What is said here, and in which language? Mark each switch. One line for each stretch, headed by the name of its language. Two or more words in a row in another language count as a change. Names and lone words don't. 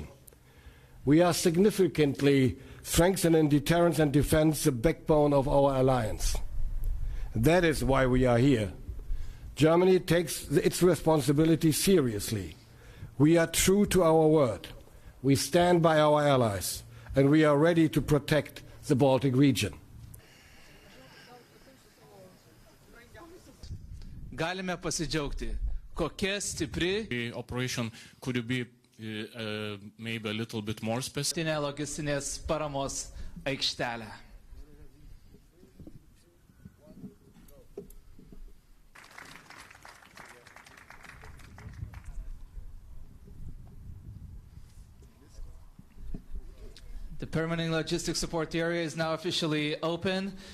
English: We are significantly strengthening deterrence and defense, the backbone of our alliance. That is why we are here. Germany takes its responsibility seriously. We are true to our word. We stand by our allies. And we are ready to protect the Baltic region.
Lithuanian: Galime pasidžiaugti, kokia stipri
English: The operation could be maybe a little bit more specific.
Lithuanian: logistinės paramos aikštelė.
English: The permanent logistics support area is now officially open.